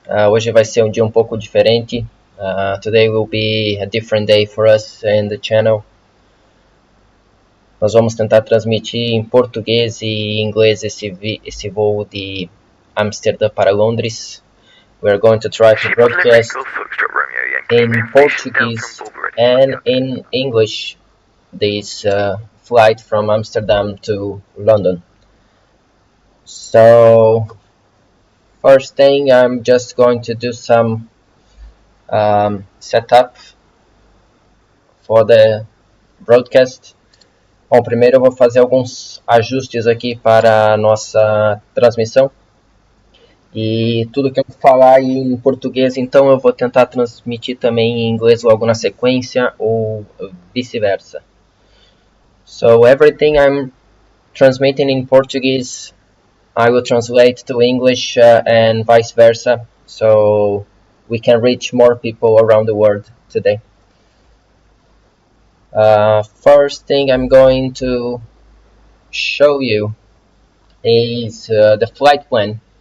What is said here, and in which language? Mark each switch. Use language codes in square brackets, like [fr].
[pt] Hoje vai ser um dia um pouco diferente. [en] Today will be a different day for us in the channel. [pt] Nós vamos tentar transmitir em português e inglês esse voo de Amsterdã para Londres. [en] We are going to try to broadcast in Portuguese and in English this flight from Amsterdam to London. So first thing, I'm just going to do some setup for the broadcast. [pt] Bom, primeiro eu vou fazer alguns ajustes aqui para a nossa transmissão. E tudo que eu falar em português, então eu vou tentar transmitir também em inglês logo na sequência, ou vice-versa. [en] So everything I'm transmitting in Portuguese, I will translate to English and vice versa, so we can reach more people around the world today. First thing I'm going to show you is the flight plan.